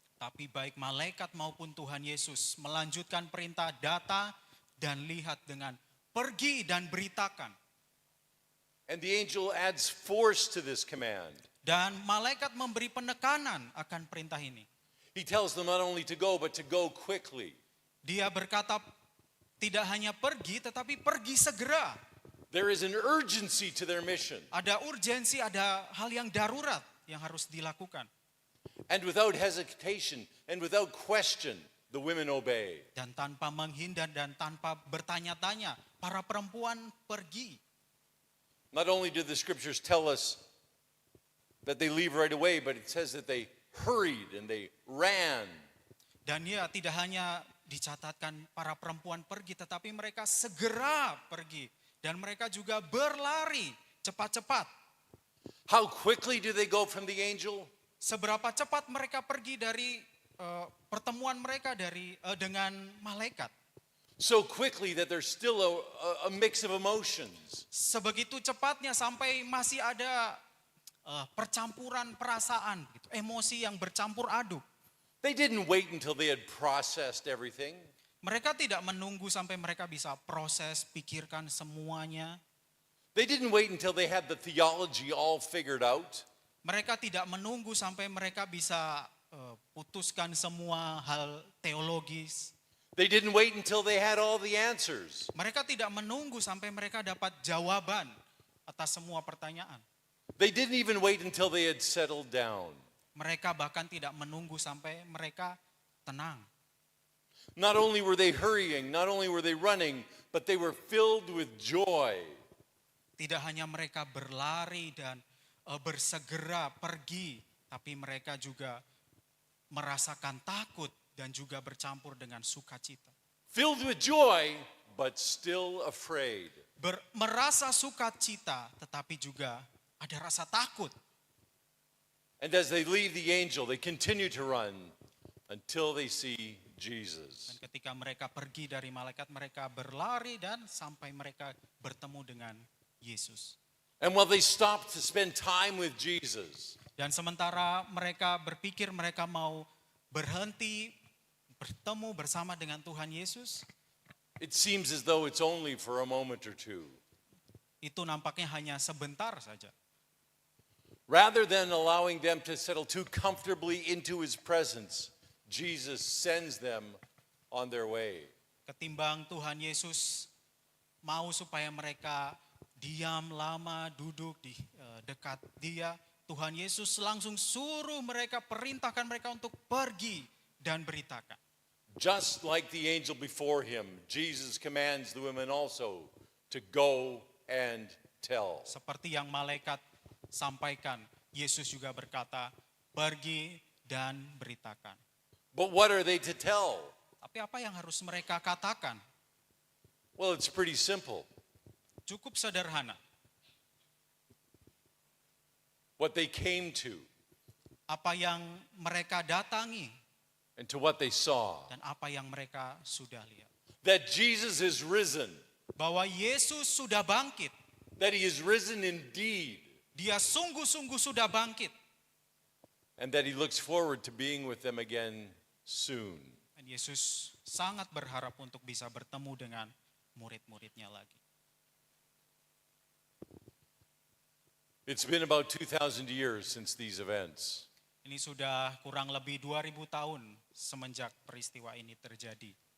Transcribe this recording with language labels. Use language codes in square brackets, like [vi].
[id] Tapi baik malaikat maupun Tuhan Yesus melanjutkan perintah dan lihat dengan pergi dan beritakan. [en] And the angel adds force to this command. [id] Dan malaikat memberi penekanan akan perintah ini. [en] He tells them not only to go, but to go quickly. [id] Dia berkata tidak hanya pergi, tetapi pergi segera. [en] There is an urgency to their mission. [id] Ada urgensi, ada hal yang darurat yang harus dilakukan. [en] And without hesitation and without question, the women obey. [id] Dan tanpa menghindar dan tanpa bertanya-tanya, para perempuan pergi. [en] Not only do the scriptures tell us that they leave right away, but it says that they hurried and they ran. [id] Dan ya tidak hanya dicatatkan para perempuan pergi, tetapi mereka segera pergi. Dan mereka juga berlari cepat-cepat. [en] How quickly do they go from the angel? [id] Seberapa cepat mereka pergi dari pertemuan mereka dengan malaikat. [en] So quickly that there's still a mix of emotions. [id] Sebegitu cepatnya sampai masih ada percampuran perasaan, gitu, emosi yang bercampur aduk. [en] They didn't wait until they had processed everything. [id] Mereka tidak menunggu sampai mereka bisa proses, pikirkan semuanya. [en] They didn't wait until they had the theology all figured out. [id] Mereka tidak menunggu sampai mereka bisa putuskan semua hal teologis. [en] They didn't wait until they had all the answers. [id] Mereka tidak menunggu sampai mereka dapat jawaban atas semua pertanyaan. [en] They didn't even wait until they had settled down. [id] Mereka bahkan tidak menunggu sampai mereka tenang. [en] Not only were they hurrying, not only were they running, but they were filled with joy. [id] Tidak hanya mereka berlari dan bersegera pergi, tapi mereka juga merasakan takut dan juga bercampur dengan sukacita. [en] Filled with joy, but still afraid. [id] Merasa sukacita, tetapi juga ada rasa takut. [en] And as they leave the angel, they continue to run until they see Jesus. [id] Dan ketika mereka pergi dari malaikat, mereka berlari dan sampai mereka bertemu dengan Yesus. [en] And while they stopped to spend time with Jesus, [id] Dan sementara mereka berpikir mereka mau berhenti bertemu bersama dengan Tuhan Yesus, [en] it seems as though it's only for a moment or two. [id] itu nampaknya hanya sebentar saja. [en] Rather than allowing them to settle too comfortably into his presence, Jesus sends them on their way. [id] Ketimbang Tuhan Yesus mau supaya mereka diam lama duduk di dekat dia, Tuhan Yesus langsung suruh mereka, perintahkan mereka untuk pergi dan beritakan. [en] Just like the angel before him, Jesus commands the women also to go and tell. [id] Seperti yang malaikat sampaikan, Yesus juga berkata, pergi dan beritakan. [en] But what are they to tell? [id] Tapi apa yang harus mereka katakan? [en] Well, it's pretty simple. [id] Cukup sederhana. [en] What they came to [id] Apa yang mereka datangi [en] and to what they saw. [id] dan apa yang mereka sudah lihat. [en] That Jesus is risen. [id] Bahwa Yesus sudah bangkit. [en] That he is risen indeed. [id] Dia sungguh-sungguh sudah bangkit. [en] And that he looks forward to being with them again soon. [id] Dan Yesus sangat berharap untuk bisa bertemu dengan murid-muridnya lagi. [en] It's been about 2,000 years since these events. [id] Ini sudah kurang lebih 2000 tahun semenjak peristiwa ini terjadi.